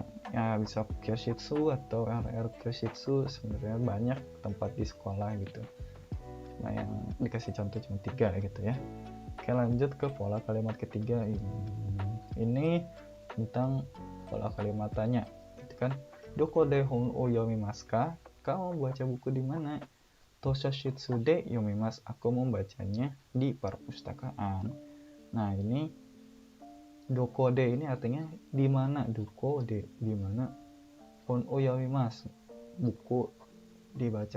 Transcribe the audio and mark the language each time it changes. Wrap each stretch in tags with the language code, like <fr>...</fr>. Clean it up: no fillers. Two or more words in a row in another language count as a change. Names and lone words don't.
<id>Ya, bisa kyoshitsu atau kyoshitsu, sebenarnya banyak tempat di sekolah gitu. Nah, yang dikasih contoh cuma 3 gitu ya. Oke, lanjut ke pola kalimat ketiga. Ini tentang pola kalimat tanya. Itu kan,</id> <ja>どこで本を読みますか?</ja> <id>Kamu membaca buku di mana?</id> <ja>図書室で読みます.</ja> <id>Aku membacanya di perpustakaan. Nah, ini</id> <ja>どこで</ja> <id>ini artinya di mana.</id> <ja>どこで</ja> <id>di mana.</id> <ja>本を読みます,</ja> <id>buku dibaca.</id>